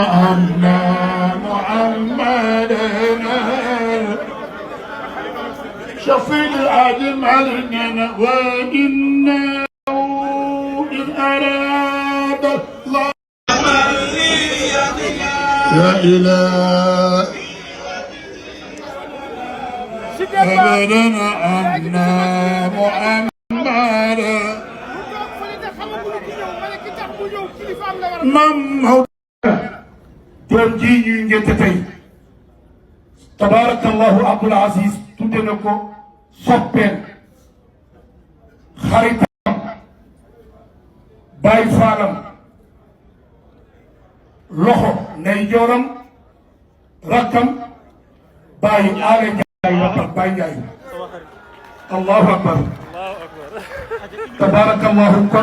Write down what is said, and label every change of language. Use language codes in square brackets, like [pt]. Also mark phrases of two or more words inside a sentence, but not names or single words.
[ar] أن محمدا شفيع العدل علينا وإنه إن أراد الله لا إله أبدا أن محمدا مم [wo] doom ji ñuy ngénte tey tabarakallahu Abdoul Aziz tudde na ko soppeem xaritam Baay Faalam loxo nday jooram rakkam Baay Aale Njaay rakkam Baay Njaay [ar] الله أكبر [wo] tabarakallahu kon